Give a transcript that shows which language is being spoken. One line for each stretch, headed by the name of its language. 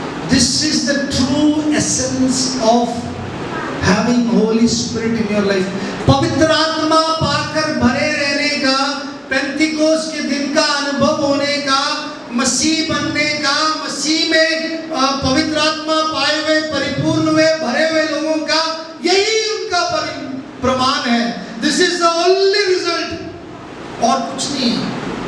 English: This is the true essence of having Holy Spirit in your life.
Hindi: पवित्र आत्मा पाकर भरे रहने का, पेंतिकोस के दिन का अनुभव होने का, मसीह बनने का, मसीह में पवित्र आत्मा पाए हुए, परिपूर्ण हुए, भरे हुए लोगों का यही उनका प्रमाण है।
English: This is the only result,
Hindi: और कुछ नहीं है।